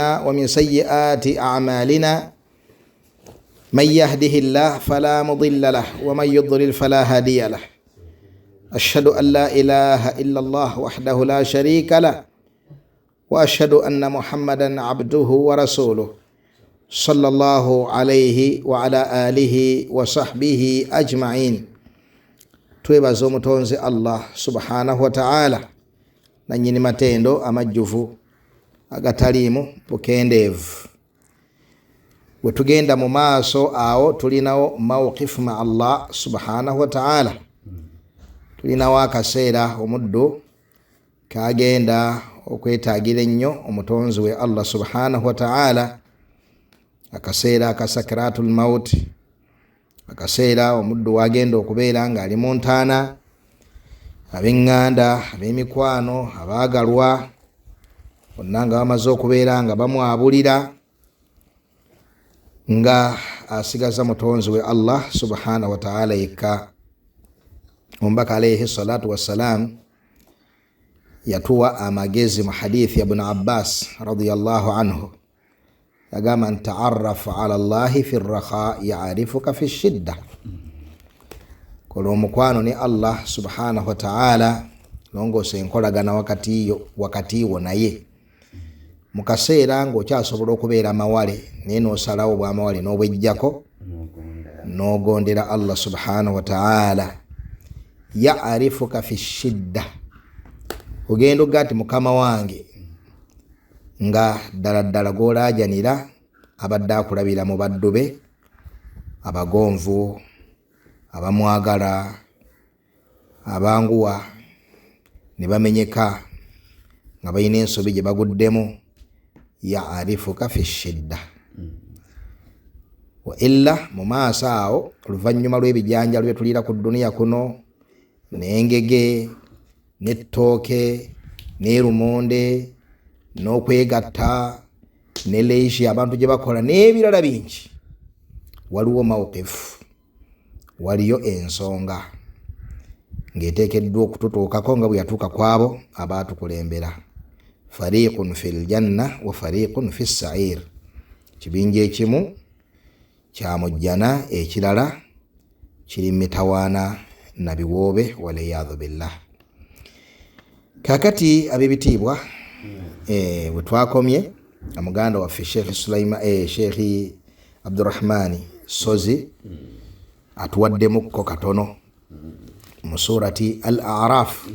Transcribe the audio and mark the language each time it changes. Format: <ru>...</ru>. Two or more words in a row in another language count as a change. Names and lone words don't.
<ar>ومن سيئات أعمالنا من يهده الله فلا مضل له ومن يضلل فلا هادي له أشهد أن لا إله إلا الله وحده لا شريك له وأشهد أن محمدا عبده ورسوله صلى الله عليه وعلى آله وصحبه أجمعين.</ar> <lg>twebaza omutonzi Allah</lg> <ar>سبحانه وتعالى</ar> <lg>nanyini matendo amajjuvu agatalimu bukendeevu. Wetugenda mu maaso awo tulinawo mawqifu ma Allah</lg> <ar>سبحانه وتعالى.</ar> <lg>Tulinawo akaseera omuddu kagenda okwetaagira ennyo omutonzi we Allah</lg> <ar>سبحانه وتعالى,</ar> <lg>akaseera</lg> <ar>سكرات الموت,</ar> <lg>akaseera omuddu wagenda okubeera nga ali mu ntaana, ab'eŋŋanda, ab'emikwano, abaagalwa bonna nga bamaze okubeera nga bamwabulira, nga asigaza mutonzi we Allah</lg> <ar>سبحانه وتعالى</ar> <lg>yekka. Omubaka</lg> <ar>عليه الصلاة والسلام</ar> <lg>yatuwa amagezi mu hadithi ya Ibn Abbas</lg> <ar>رضي الله عنه,</ar> <lg>yagamba</lg> <ar>تعرف إلى الله في الرخاء يعرفك في الشدة.</ar> <lg>Kola omukwano ni Allah</lg> <ar>سبحانه وتعالى,</ar> <lg>nongose enkolagana wakati wo naye mu kaseera ng'okyasobola okubeera amawale naye n'osalawo bw'amawale n'obwejjako n'ogondera Allah</lg> <ar>سبحانه وتعالى. يعرفك في الشدة,</ar> <lg>ogenda ogati mukama wange nga ddala gw'olaajanira abadde akulabira mu baddu be abagonvu, abamwagala, abanguwa ne bamenyeka nga balina ensobi gye baguddemu.</lg> <ar>يعرفك في الشدة.</ar> <lg>Wa illa mu maaso awo oluvannyuma lw'ebijanjalo bye tuliira ku duniya kuno, n'engege n'ettooke n'erumonde n'okwegatta ne leishi abantu gye bakola n'ebirala bingi, waliwo mawqifu, waliyo ensonga ng'eteekeddwa okututuukako nga bwe yatuuka kwabo abaatukulembera.</lg> <ar>فريق في الجنة وفريق في السعير,</ar> <lg>kibinja ekimu kya mujjana, ekirala kiri mitawaana na biwoobe</lg> <ar>والعياذ بالله.</ar> <lg>Kakati ab'ebitiibwa, bwe twakomye amuganda waffe Sheikh Abdurrahmani Sozi atuwaddemukko katono mu surati Al-A'raf.</lg>